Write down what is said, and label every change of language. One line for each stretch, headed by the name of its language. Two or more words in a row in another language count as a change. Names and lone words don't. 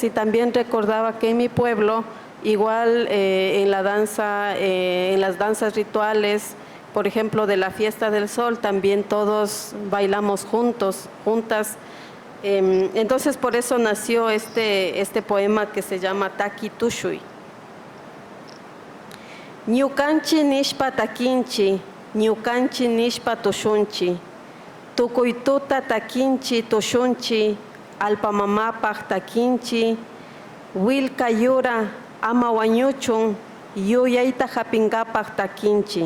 Spanish: Y también recordaba que en mi pueblo, igual en la danza, en las danzas rituales, por ejemplo de la Fiesta del Sol, también todos bailamos juntas. Entonces por eso nació este poema que se llama Taki Tushui.
Quechua: Ñukanchi nishpa takinchi, ñukanchi nishpa tushunchi, tukuytuta takinchi tushunchi, alpamamapaj takinchi, wilka yura ama wañuchun, yuyayta hapingapaj takinchi.